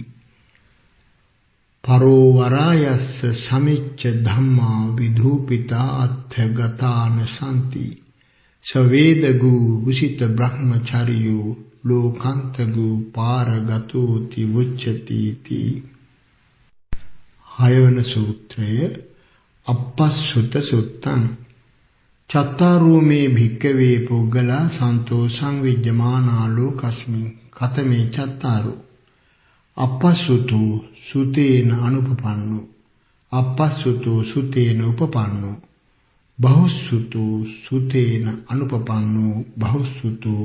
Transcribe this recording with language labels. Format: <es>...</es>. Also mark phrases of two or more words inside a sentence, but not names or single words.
<pi>පරෝ වරායස්ස සමිච්ච ධම්මා විධූපිතා අත්ථගතාන සම්ති සවේදගු උසිත බ්‍රහ්මචාරියෝ ලෝකාන්තගු පාරගතෝති උච්චති ති</pi> <si>හයවන සූත්‍රය</si> <pi>අපස්සුත සුත්තං චත්තාරෝ මේ භික්කවේ පුග්ගලා සන්තෝ සංවිජ්ජමානා ලෝකස්මින් කතමේ චත්තාරෝ අපස්සුතෝ සුතේන අනුපපන්නෝ අපස්සුතෝ සුතේන උපපන්නෝ බහුසුතෝ සුතේන අනුපපන්නෝ බහුසුතෝ</pi>